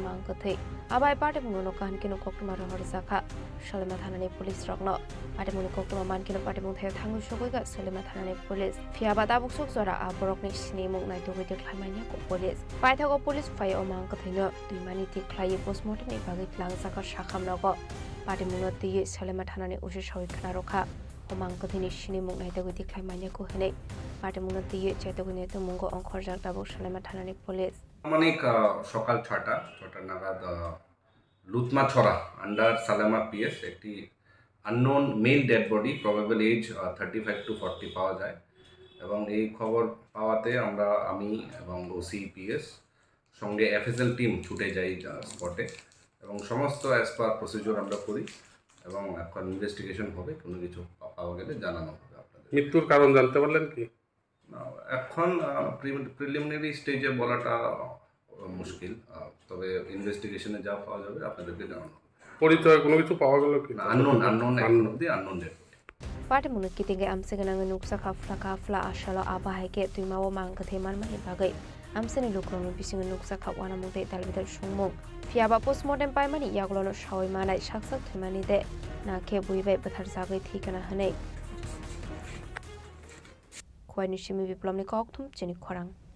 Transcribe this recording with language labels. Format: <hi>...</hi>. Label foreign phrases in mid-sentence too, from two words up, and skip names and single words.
<trp>mangka thei abai patimung no hankinu koktoma rohorsaka Shalema thanani police rogno patimuni koktoma mankinu patimung thaya thangu sogoika Shalema thanani police fiaba tabuksuk zora aborokni sine mung nai togoi deklaimania ko police paithago police fai o mangka thoino tuimani tiklai postmortem ni bagit langsaka shakhamnogo patimung no tiye Shalema thanani ushi soikhna rokha o mangka thini sine mung nai togoi deklaimania ko hene patimung no tiye chaitogone to mungo onkhorjak tabuk Shalema thanani police</trp> <bn>অনেক সকাল 6টা নাগাদ লুতমাছড়া আন্ডার সালেমা পিএস একটি</bn> <en>unknown male dead body probable age</en> <bn>35 to 40 পাওয়া যায় এবং এই খবর পাওয়াতে আমি এবং</bn> <en>OC PS</en> <bn>সঙ্গে</bn> <en>FSL team</en> <bn>ছুটে যাই স্পটে এবং সমস্ত</bn> <en>as per procedure</en> <bn>আমরা করি এবং এখন ইনভেস্টিগেশন হবে কোনো কিছু পাওয়া গেলে জানানো হবে আপনাদের মৃত্যুর কারণ জানতে পারলেন কি এখন</bn> <en>preliminary stage</en> <bn>বলাটা মুশকিল তবে ইনভেস্টিগেশনে যা পাওয়া যাবে আপনাদেরকে জানানো হবে পরিচয় কোনো কিছু পাওয়া গেল কি আননোন এখন অবধি</bn> <en>unknown dead</en> <trp>Patimuni kitinge amsegenang nuksa kafla ashalo abaheke tuimawo mangka theman mani bagai amseni lukronu bisinga nuksa khapwana mute dalbidal sungmung fiaba postmortem pai mani yaglono shawai manai shaksak thimani de na ke buibai bathar jagai thikana hanei khwai nishimi biplomni kokthum chini khorang</trp>